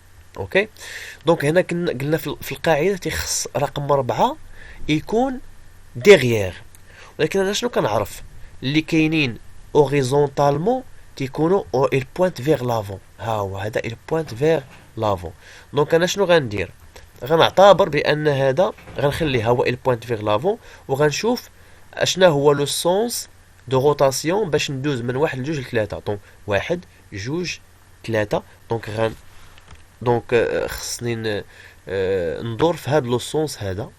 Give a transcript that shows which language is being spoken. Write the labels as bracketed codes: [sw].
[ar] اوكي دونك هنا قلنا في القاعده تيخص رقم 4 يكون ديغيير، ولكن انا شنو كنعرف؟ اللي كاينين اوريزونتالمون كيكونوا [fr] il pointe vers l'avant. [ar] ها هو هذا [fr] il pointe vers l'avant. [ar] دونك انا شنو غندير؟ غنعتبر بان هذا غنخليه هو [fr] il pointe vers l'avant [ar] وغنشوف اشنا هو لو سونس دو روتاسيون باش ندوز من واحد لجوج لثلاثة. دونك واحد جوج ثلاثة. دونك خصني ندور في هاد لو سونس هذا.